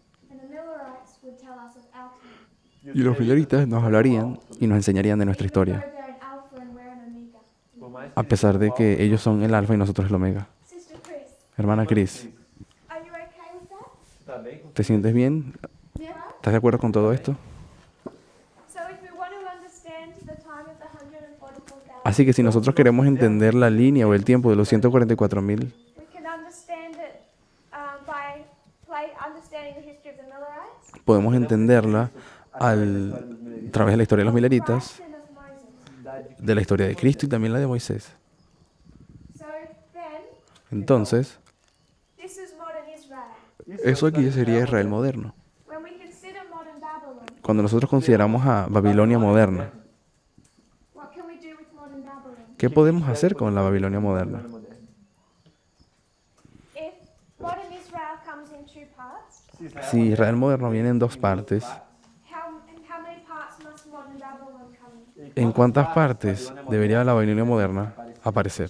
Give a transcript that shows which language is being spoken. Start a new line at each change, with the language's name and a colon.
English: And the Millerites would tell us of our time.
Spanish: Y los Milleritas nos hablarían y nos enseñarían de nuestra
English: Even though
Spanish: historia,
English: they're an alpha and we're an omega.
Portuguese: Por mais
Spanish: a pesar de que ellos son el alfa y nosotros el omega.
English: Sister Chris,
Spanish: Hermana Cris,
English: are you okay with that?
Portuguese: tá bem com
Spanish: ¿te sientes bien?
English: Yeah.
Spanish: ¿Estás de acuerdo con todo esto?
English: So if we want to understand the time of the 144,000,
Spanish: Así que si nosotros queremos entender la línea o el tiempo de los 144.000,
English: we can understand it by understanding the history of the Millerites,
Spanish: podemos entenderla a través de la historia de los Milleritas,
English: and of Moses.
Spanish: de la historia de Cristo y también la de Moisés.
English: So then,
Spanish: Entonces,
English: this is modern Israel.
Spanish: eso aquí sería Israel moderno.
English: When we consider modern Babylon,
Spanish: Cuando nosotros consideramos a Babilonia moderna,
English: what can we do with modern Babylon?
Spanish: ¿qué podemos hacer con la Babilonia moderna?
English: If modern Israel comes in two parts,
Spanish: Si Israel moderno viene en dos partes,
English: in how many parts must modern Babylon come in?
Spanish: ¿en cuántas partes debería la Babilonia moderna aparecer?